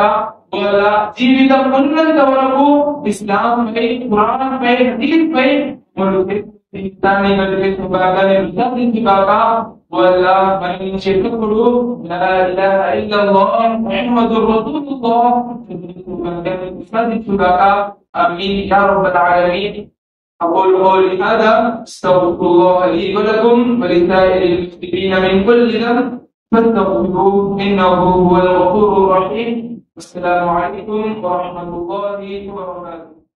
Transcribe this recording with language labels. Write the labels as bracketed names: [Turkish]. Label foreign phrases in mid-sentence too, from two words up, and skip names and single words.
[Telugu] వల్ల జీవితం ఉన్నంత వరకు ఇస్లాం పై, ఖురాన్ పై, హదీస్ పై జీవితాన్ని గడిపే భాగ్యాన్ని ప్రసాదించుగాక. వల్ల మరణించేటప్పుడు [Arabic] لا إله إلا الله محمد رسول الله [Telugu] ప్రసాదించుగాక. [Arabic] آمين يا رب العالمين. أقول قولي هذا استغفر الله لي ولكم ولسائر المسلمين من كل ذنب فاستغفروه إنه هو الغفور الرحيم. السلام عليكم ورحمة الله وبركاته.